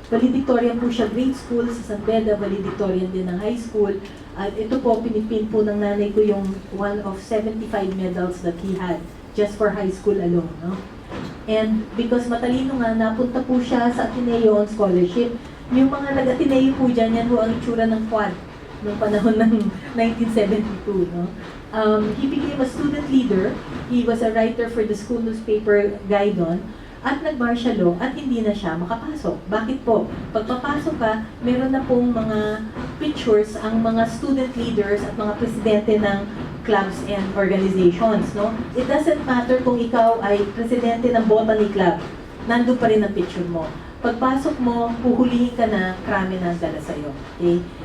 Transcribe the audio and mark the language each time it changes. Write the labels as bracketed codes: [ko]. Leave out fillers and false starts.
[tl] Valedictorian po siya grade school sa San Beda, valedictorian din ng high school. At ito po, pinipin po ng nanay ko yung [en] one of 75 medals that he had just for high school alone. [tl] No? [en] And because [tl] matalino nga, napunta po siya sa Ateneo [en] on scholarship. [tl] Yung mga nag-Ateneo po dyan, yan po ang itsura ng quad noong panahon ng 1972. No? [en] He became a student leader. He was a writer for the school newspaper Gaidon. [tl] At nag-martial law at hindi na siya makapasok. Bakit po? Pag papasok ka, meron na pong mga pictures ang mga student leaders at mga presidente ng [en] clubs and organizations. [tl] No? [en] It doesn't matter [tl] kung ikaw ay presidente ng botany club. Nandun pa rin ang picture mo. Pagpasok mo, puhulihin ka na, krami na ang dala sa'yo. Okay?